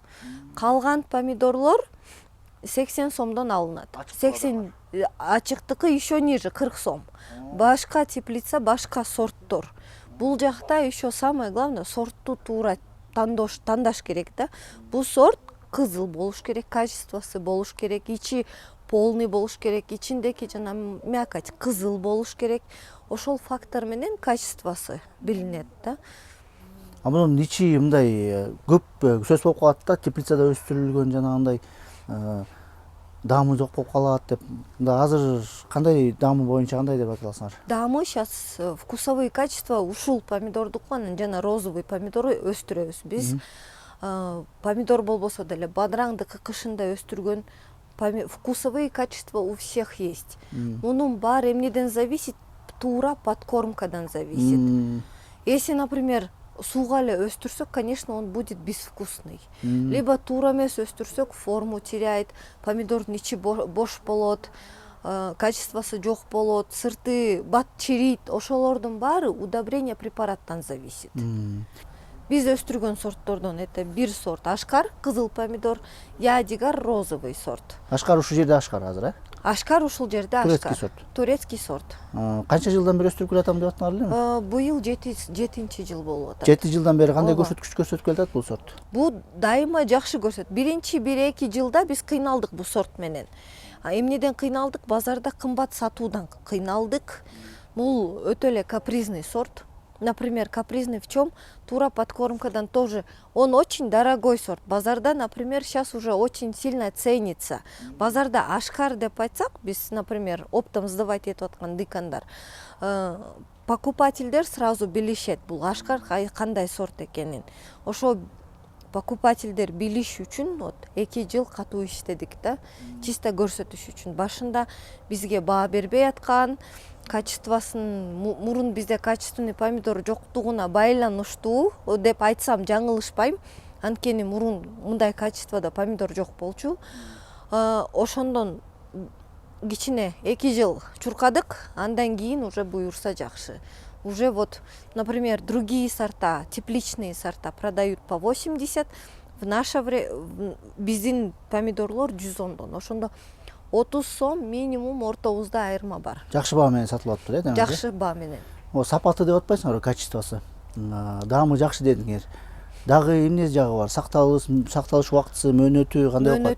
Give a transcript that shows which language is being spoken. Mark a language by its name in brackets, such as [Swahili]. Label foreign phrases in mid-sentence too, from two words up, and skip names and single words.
[Kyrgyz] Калган помидорлор 80 сомдон алынат. 80 ачыктыкы [Russian] еще ниже, 40 сом. [Kyrgyz] Башка теплица, башка сорттор. Бул жакта [Russian] еще самое главное [Kyrgyz] сортту туура тандаш керек да. Бул сорт кызыл болуш керек, качествосы болуш керек, ичи полный болуш керек, ичиндеки жана мякоть кызыл болуш керек. Ошол фактор менен качествосы билинет да. А мунун ичи мындай көп сөз болуп калат да, теплицада өстүрүлгөн жанагындай даамы жок болуп калат деп. Азыр кандай даамы боюнча кандай деп айта аласыңар? Даамы сейчас [Russian] вкусовые качества [Kyrgyz] ушул помидордуку, анан жана розовый помидорду өстүрөбүз биз. помидор болбосо деле бадыраңдыкы кышында өстүргөн [Russian] вкусовые качества у всех есть. [Kyrgyz] Мунун баары эмнеден зависит? Туура подкормкадан [Russian] зависит. Если, например, [Kyrgyz] сууга эле өстүрсөк, [Russian] конечно, он будет безвкусный. [Kyrgyz] Либо туура эмес өстүрсөк, [Russian] форму теряет, [Kyrgyz] помидордун ичи бош болот, качествосы жок болот, сырты бат чирийт. Ошолордун баары удобрение препараттан зависит. Биз өстүргөн сорттордон это бир сорт Ашкар, кызыл помидор, Ядигар, розовый сорт. Ашкар ушул жерде Ашкар азыр, э? Ашкар ушул жерде Ашкар. [Russian] Турецкий сорт. Турецкий сорт. [Kyrgyz] Канча жылдан бери өстүрүп келатам деп атыңар элеби? Быйыл 7 жыл болуп атат. 7 жылдан бери кандай Ооба. көрсөткүч көрсөтүп келатат бул сорт? Бул дайыма жакшы көрсөт. Биринчи 1-2 жылда биз кыйналдык бул сорт менен. Эмнеден кыйналдык? Базарда кымбат сатуудан кыйналдык. Бул өтө эле капризный сорт. [Russian] Например, капризный в чем? [Kyrgyz] Тура подкормкадан [Russian] тоже. Он очень дорогой сорт. Базарда, например, сейчас уже очень сильно ценится. [Kyrgyz] Базарда Ашкар деп айтсак, биз, например, [Russian] оптом сдавать [Kyrgyz] этип аткан дыйкандар, покупательдер сразу билишет бул Ашкар кандай сорт экенин. Ошо покупательдер билиш үчүн вот 2 жыл катуу иштедик да, чисто көрсөтүш үчүн. Башында бизге баа бербей аткан, качествосын мурун бизде качественный помидор жоктугуна байланыштуу деп айтсам жаңылышпайм. Анткени мурун мындай качествода помидор жок болчу. Ошондон кичине 2 жыл чуркадык, андан кийин уже буюрса жакшы. [Russian] Уже вот, например, другие сорта, тепличные сорта продают по 80, в наше время [Kyrgyz] биздин помидорлор 110дон. Ошондо 30 сом минимум ортобузда айырма бар. Жакшы баа менен сатылып атыптыр, э, демек? Жакшы баа менен. Сапаты деп атпайсыңарбы, качествосы? Даамы жакшы дедиңер. Дагы эмне жагы бар? Сакталыш убактысы, мөөнөтү кандай болот?